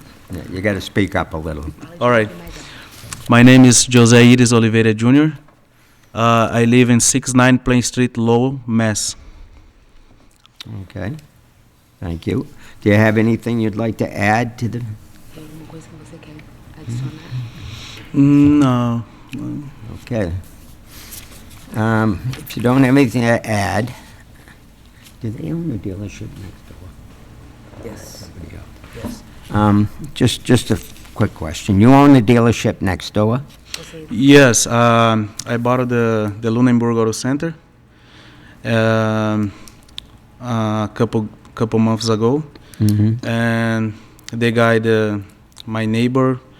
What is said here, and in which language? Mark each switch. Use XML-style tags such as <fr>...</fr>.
<en>Yeah, you got to speak up a little. All right. My name is Jose Iris Oliveira Jr. I live in 69 Plain Street, Lowell, Mass. Okay. Thank you. Do you have anything you'd like to add to the?</en> <pt>Alguma coisa que você quer adicionar?</pt> <en>No. Okay. If you don't have anything to add, do they own the dealership next door? Yes. Somebody else? Yes. Just a quick question. You own the dealership next door? Yes, I bought the Lunenburg Auto Center a couple months ago, and the guy, my neighbor.</en>